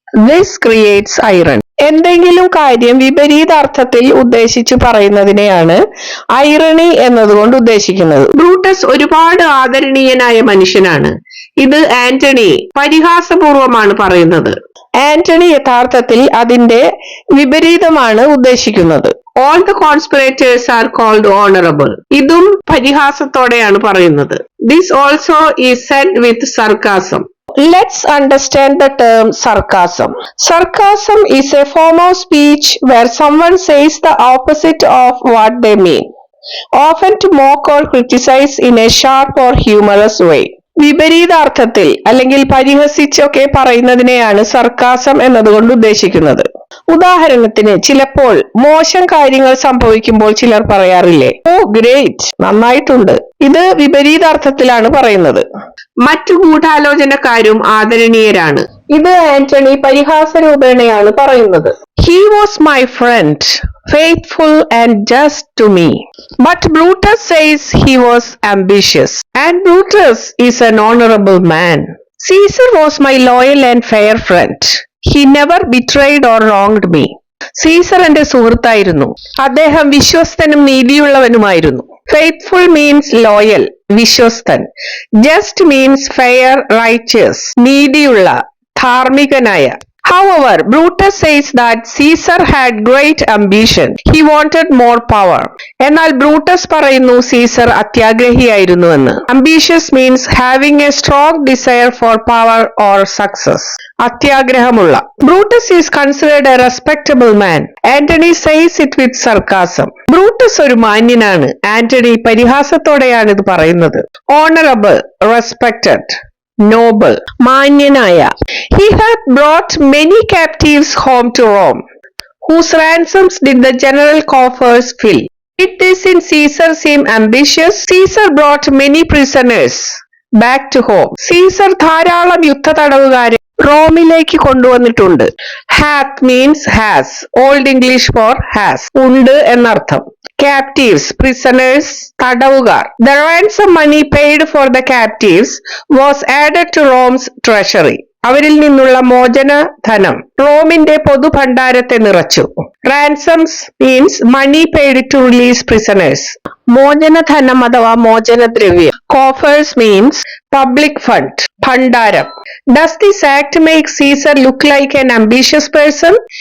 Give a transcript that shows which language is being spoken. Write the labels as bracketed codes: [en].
[en] This creates irony. [ml] എന്തെങ്കിലും കാര്യം വിപരീതാർത്ഥത്തിൽ ഉദ്ദേശിച്ചു പറയുന്നതിനെയാണ് ഐറണി എന്നതുകൊണ്ട് ഉദ്ദേശിക്കുന്നത്. ബ്രൂട്ടസ് ഒരുപാട് ആദരണീയനായ മനുഷ്യനാണ്. ഇത് ആന്റണി പരിഹാസപൂർവമാണ് പറയുന്നത്. ആന്റണി യഥാർത്ഥത്തിൽ അതിന്റെ വിപരീതമാണ് ഉദ്ദേശിക്കുന്നത്. [en] All the conspirators are called honorable. [ml] ഇതും പരിഹാസത്തോടെയാണ് പറയുന്നത്. [en] This also is said with sarcasm. Let's understand the term sarcasm. Sarcasm is a form of speech where someone says the opposite of what they mean, often to mock or criticize in a sharp or humorous way. [ml] വിപരീതാർത്ഥത്തിൽ അല്ലെങ്കിൽ പരിഹസിച്ചൊക്കെ പറയുന്നതിനെയാണ് sarcasm എന്നതുകൊണ്ട് ഉദ്ദേശിക്കുന്നത്. ഉദാഹരണത്തിന്, ചിലപ്പോൾ മോശം കാര്യങ്ങൾ സംഭവിക്കുമ്പോൾ ചിലർ പറയാറില്ലേ, [en] oh great, [ml] നന്നായിട്ടുണ്ട്. ഇത് വിപരീതാർത്ഥത്തിലാണ് പറയുന്നത്. മറ്റു ഗൂഢാലോചനക്കാരും ആദരണീയരാണ്. ഇത് ആന്റണി പരിഹാസ രൂപേണയാണ് പറയുന്നത്. [en] He was my friend, faithful and just to me. But Brutus says he was ambitious. And Brutus is an honorable man. Caesar was my loyal and fair friend. He never betrayed or wronged me. [ml] Caesar എന്റെ സുഹൃത്തായിരുന്നു. അദ്ദേഹം വിശ്വസ്തനും നീതിയുള്ളവനുമായിരുന്നു. [en] Faithful means loyal, [ml] വിശ്വസ്തൻ. [en] Just means fair, righteous, [ml] നീതിയുള്ള, ധാർമ്മികനായ. [en] However, Brutus says that Caesar had great ambition. He wanted more power. [ml] എന്നാൽ Brutus പറയുന്നു Caesar അത്യാഗ്രഹിയായിരുന്നുവെന്ന്. [en] Ambitious means having a strong desire for power or success. [ml] അത്യാഗ്രഹമുള്ള. [en] Brutus is considered a respectable man. Antony says it with sarcasm. [ml] Brutus ഒരു മാന്യനാണ്. ആന്റണി പരിഹാസത്തോടെയാണ് ഇത് പറയുന്നത്. [en] Honorable, respected. Noble, [ml] മാന്യനായ. [en] He hath brought many captives home to Rome, whose ransoms did the general coffers fill. Did this in Caesar seem ambitious? Caesar brought many prisoners back to home. [ml] Caesar ധാരാളം യുദ്ധ തടവുകാരെ റോമിലേക്ക് കൊണ്ടുവന്നിട്ടുണ്ട്. [en] Hath means has. Old English for has. [ml] ഉണ്ട് എന്നർത്ഥം. [en] Captives, prisoners, [ml] തടവുകാർ. [en] The ransom money paid for the captives was added to Rome's treasury. [ml] അവരിൽ നിന്നുള്ള മോചന ധനം റോമിന്റെ പൊതുഭണ്ഡാരത്തെ നിറച്ചു. [en] Ransoms means money paid to release prisoners. [ml] മോചനധനം അഥവാ മോചനദ്രവ്യം. [en] coffers means public fund, [ml] ഭണ്ഡാരം. [en] Does this act make Caesar look like an ambitious person?